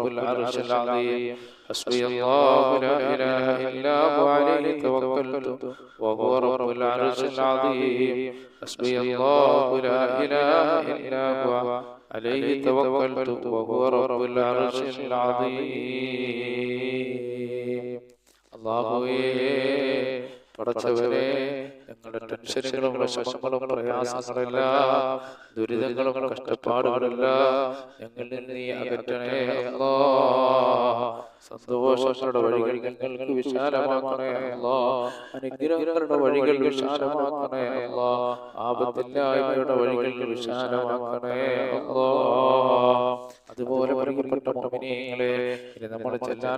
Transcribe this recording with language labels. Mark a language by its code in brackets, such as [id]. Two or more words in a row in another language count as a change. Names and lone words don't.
[ar] العرش العظيم حسبي الله لا إله إلا هو عليه توكلت وهو رب العرش العظيم حسبي الله لا إله إلا هو عليه توكلت وهو رب العرش العظيم [ml] അല്ലാഹുവേ പടച്ചവനെ ഞങ്ങളുടെ ടെൻഷനുകളും വിഷമങ്ങളും പ്രയാസങ്ങളെല്ലാം ദുരിതങ്ങളും കഷ്ടപ്പാടുകളെല്ലാം ഞങ്ങളിൽ നിന്ന് നീ അകറ്റണേ അല്ലാഹ് സന്തോഷങ്ങളുടെ വഴികൾ ഞങ്ങൾക്ക് വിശാലമാക്കണേ അല്ലാഹ് അനുഗ്രഹങ്ങളുടെ വഴികൾ വിശാലമാക്കണേ അല്ലാഹ് ആപത്തില്ലായ്മയുടെ വഴികൾ വിശാലമാക്കണേ അല്ലാഹ് അതുപോലെ പ്രിയപ്പെട്ട മുഅ്മിനീങ്ങളെ ഇനി നമ്മൾ ചെല്ലാൻ